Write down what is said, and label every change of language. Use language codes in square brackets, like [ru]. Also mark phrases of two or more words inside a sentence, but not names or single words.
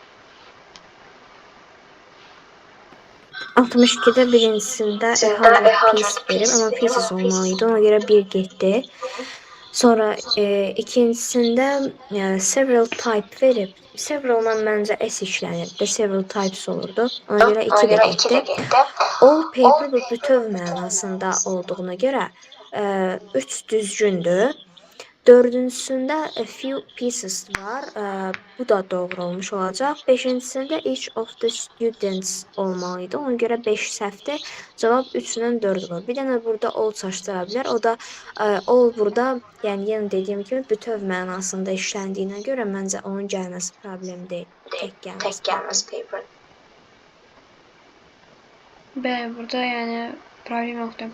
[az] 62-də birincisində 100 piece verib, amma pieces olmalıydı. Ona görə 1 getdi. Sonra ikincisində [en] several type [az] verib. Several'dan məncə S işlənirdi. [en] Several types [az] olurdu. Ona görə 2 də getdi. [en] All paper [az] bu bütöv mənasında olduğuna görə 3 düzgündür. Dördüncüsündə [en] a few pieces [az] var. Bu da doğru olmuş olacaq. Beşincisində [en] each of the students [az] olmalıydı. Ona görə 5 səhvdir. Cavab 3-dən 4 olur. Bir dənə burada all çaşdıra bilər. O da all burada, yəni yenə dediyim kimi bütöv mənasında işləndiyinə görə məncə onun gəlməsi problem deyil. Tək gəlməsi paper. Bəli, burada yəni problem yoxdur.